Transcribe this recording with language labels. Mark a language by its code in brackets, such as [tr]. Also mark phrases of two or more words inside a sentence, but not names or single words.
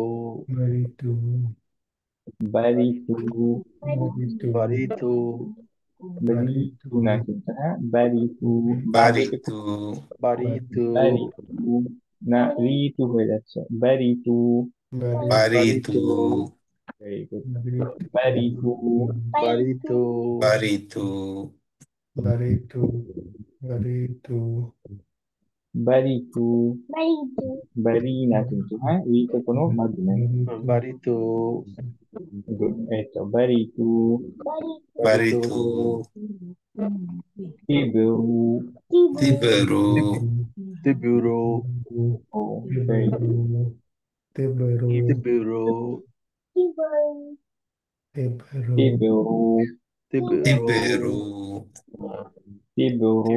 [bn] বারিতু Baritu, বারিতু না কিন্তু হ্যাঁ বারিতু Baritu, Baritu, বারিতু না রিতু হয়ে যাচ্ছে বারিতু Baritu, [en] very good [bn] বারিতু Baritu, Baritu, বারিতু বারি না কিন্তু হ্যাঁ রিতে কোনো মাঝ নেই Baritu, Good. এই তো বারিতু Baritu, তিবরু Tiberu, Tiburu, [en] oh very good [bn] Tiburu, তিবরু Tibru. Tiberu. Tiberu.